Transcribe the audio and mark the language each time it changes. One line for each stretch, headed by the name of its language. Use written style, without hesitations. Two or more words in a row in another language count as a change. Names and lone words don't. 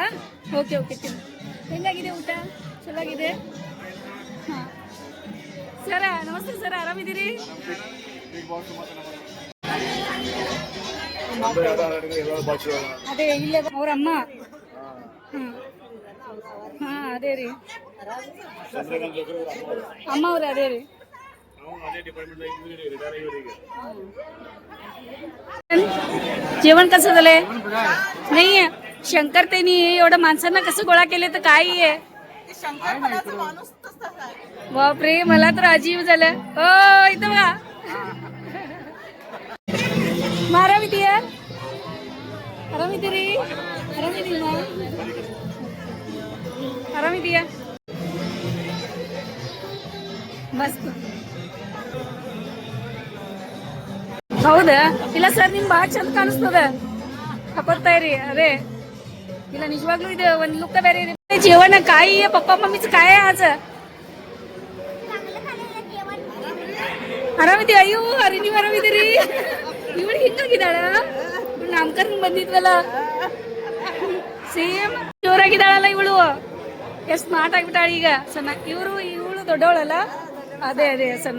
Kannada: ಓಕೆ ಓಕೆ ತಿನ್ ಹೆಂಗಾಗಿದೆ ಊಟ ಚೆನ್ನಾಗಿದೆ ಹಾ ಸರ ನಮಸ್ತೆ ಸರ್, ಆರಾಮಿದ್ದೀರಿ? ಅದೇ ಇಲ್ಲೇ ಅವ್ರ ಅಮ್ಮ. ಹಾ ಅದೇ ರೀ ಅಮ್ಮ ಅವ್ರ ಅದೇ ರೀ.
Marathi: जेवण कसं झालंय? नाही शंकर त्यांनी एवढं माणसांना कसं गोळा केले तर काय आहे? बापरे, मला तर अजीब झालं. हो इथं बघा. आरामिदीया?
Kannada: ಆರಾಮಿದೀರಿ? ಆರಾಮಿದಿ ನಾ? ಆರಾಮಿದೀಯಾ? ಮಸ್ತ್. ಹೌದಾ? ಇಲ್ಲ ಸರ್, ನಿಮ್ ಭಾಳ ಚಂದ ಕಾಣಿಸ್ತದ, ಹಾಕೋತಾ ಇರಿ. ಅದೇ ಇಲ್ಲ ನಿಜವಾಗ್ಲೂ ಇದು ಒಂದ್ ಲುಕ್ ಬೇರೆ ಇದೆ.
Marathi: जेवण काय आहे? पप्पा मम्मीचं काय आहे आज?
Kannada: ಆರಾಮಿದೀಯ? ಅಯ್ಯೋ ಅರಿ ನೀವು ಆರಾಮಿದ್ದೀರಿ? ಇವಳು ಹಿಂಗಾಗಿದ್ದಾಳ, ನಾಮಕರಣ ಬಂದಿದ್ವಲ್ಲ ಸೇಮ್ ಜೋರಾಗಿದ್ದಾಳಲ್ಲ ಇವಳು. ಎಷ್ಟು ಸ್ಮಾರ್ಟ್ ಆಗಿಬಿಟ್ಟಾಳ ಈಗ. ಸಣ್ಣ ಇವಳು ದೊಡ್ಡವಳಲ್ಲ, ಅದೇ ಅದೇ ಸಣ್ಣ.